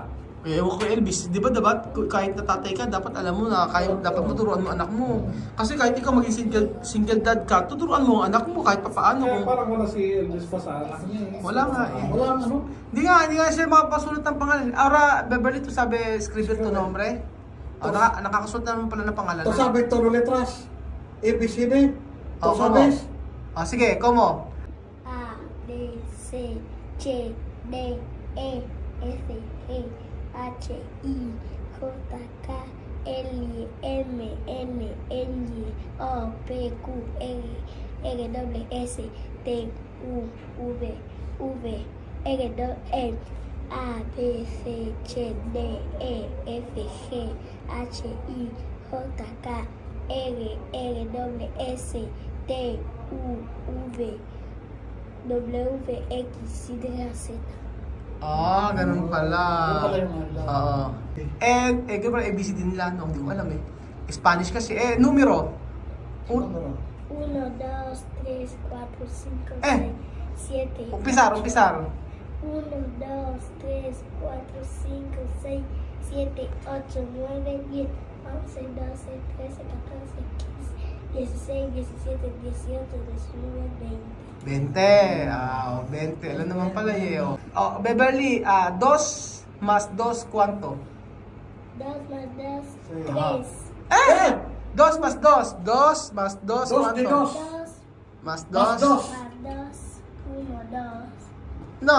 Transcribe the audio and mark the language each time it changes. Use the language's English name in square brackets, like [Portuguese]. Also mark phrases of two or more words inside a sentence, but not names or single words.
[Filipino] Kaya ewan ko Elvis, di ba dapat kahit natatay ka, dapat alam mo na dapat maturuan mo anak mo. Kasi kahit ikaw maging single dad ka, tuturuan mo ang anak mo kahit papaano. Kaya Kung, parang wala si Elvis pa sa anak niya. wala nga eh. Wala ang ano. Hindi nga siya makapasulat ng pangalan. [Chavacano] Ahora, Beverly, to sabi, escribir tu nombre. [Filipino] Oh, nakakasulat naman pala ng pangalan. [Chavacano] To sabi todo letras. ABCD. To Oh, sabes. Oh, sige, como? A, B, C, C, D, E, F, G, H, I, J, K, L, M, N, N, O, P, Q, R, W, S, T, U, V, R, E, A, B, C, D, E, F, G, H, I, J, K, L, W, S, T, U, V, W, X, Y, Z. [Filipino] Ah, ganun pala. Ganun pala yung ano. Oo. And, ganun pala ABCD nila, no? Hindi ko alam eh. Spanish kasi. Numero. Un- [Chavacano] 1, 2, 3, 4, 5, Eh. 6, 7. Umpisar. 1, 2, 3, 4, 5, 6, 7, 8, 9, 10, 11, 12, 13, 14, 15, 16, 17, 18, 19, 20. [Filipino] 20. 20. Alam naman pala eh. [Chavacano] Oh, Beverly, 2 más 2, ¿cuánto? 2 más 2, Ajá. 3. 2 más 2. 2 más 2, Dos de ¿cuánto? dos. 2 Más Más 2. dos. más 2, 1, 2. No.